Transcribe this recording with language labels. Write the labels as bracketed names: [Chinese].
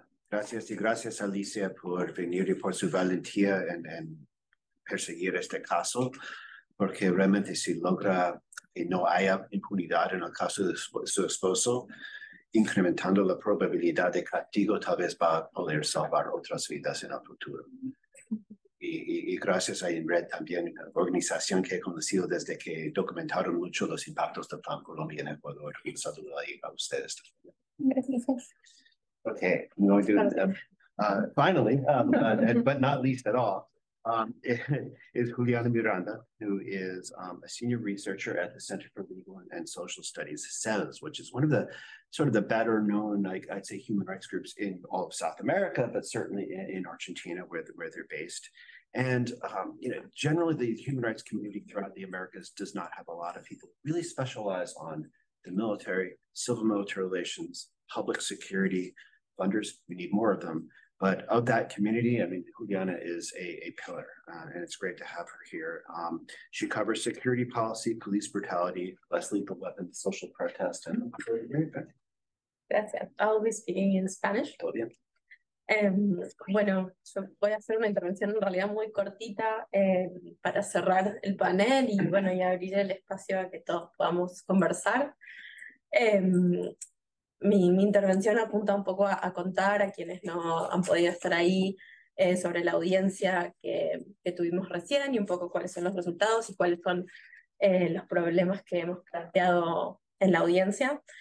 [Spanish] Gracias y gracias, Alicia, por venir y por su valentía en perseguir este caso, porque realmente si logra que no haya impunidad en el caso de su esposo, incrementando la probabilidad de castigo, tal vez va a poder salvar otras vidas en el futuro. Y gracias a INRED también, organización que he conocido desde que documentaron mucho los impactos del Plan Colombia en Ecuador. Un saludo ahí a ustedes. Gracias. [English] Okay, no, finally, but not least at all, is Juliana Miranda, who is a senior researcher at the Center for Legal and Social Studies, CELS, which is one of the sort of the better known, like I'd say, human rights groups in all of South America, but certainly in Argentina, where they're based. And generally, the human rights community throughout the Americas does not have a lot of people really specialize on the military, civil military relations, public security. Funders, we need more of them. But of that community, I mean, Juliana is a pillar, and it's great to have her here. She covers security policy, police brutality, less lethal weapons, social protest, and [Spanish] Gracias. [English] I'll be speaking in Spanish. [Spanish] Todo bien. Bueno, yo voy a hacer una intervención en realidad muy cortita para cerrar el panel y bueno, y abrir el espacio a que todos podamos conversar. Mi intervención apunta un poco a contar a quienes no han podido estar ahí sobre la audiencia que tuvimos recién y un poco cuáles son los resultados y cuáles son los problemas que hemos planteado en la audiencia.